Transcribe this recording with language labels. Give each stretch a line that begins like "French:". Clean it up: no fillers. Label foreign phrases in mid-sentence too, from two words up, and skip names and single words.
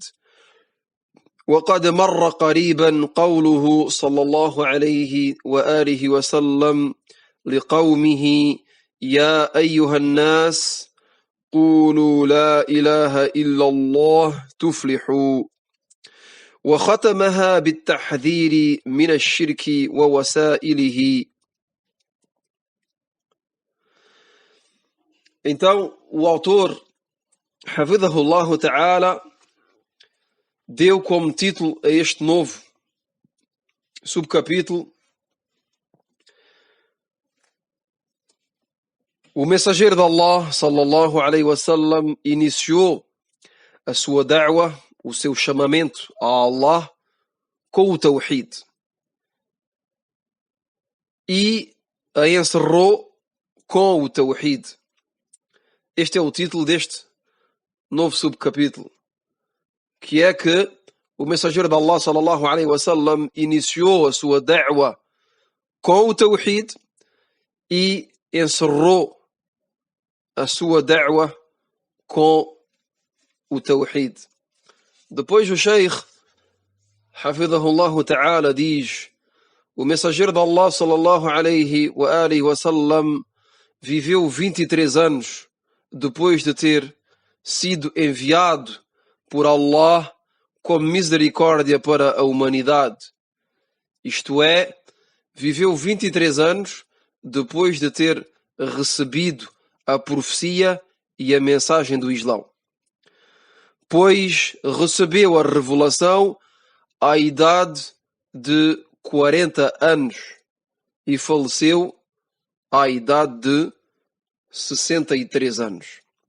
Arabic: وقد مر قريبا قوله صلى الله عليه وآله وسلم لقومه: يا أيها الناس قولوا لا إله إلا الله تفلحوا. وختمها بالتحذير من الشرك ووسائله.
Portuguese: Então, o autor,
Arabic: حفظه الله تعالى,
Portuguese: deu como título a este novo subcapítulo: o mensageiro de Allah,
Arabic: صلى الله عليه وسلم,
Portuguese: iniciou a sua da'wa, o seu chamamento a Allah, com o Tawhid, e a encerrou com o Tawhid. Este é o título deste novo subcapítulo, que é que o mensageiro de Allah,
Arabic: صلى الله عليه وسلم,
Portuguese: iniciou a sua da'wa com o Tawhid e encerrou a sua da'wa com o Tawhid. Depois o Sheikh,
Arabic: حفظه الله تعالى,
Portuguese: diz: o mensageiro de Allah,
Arabic: صلى الله عليه وسلم,
Portuguese: viveu 23 anos depois de ter sido enviado por Allah como misericórdia para a humanidade. Isto é, viveu 23 anos depois de ter recebido a profecia e a mensagem do Islão, pois recebeu a revelação à idade de 40 anos e faleceu à idade de 63 anos.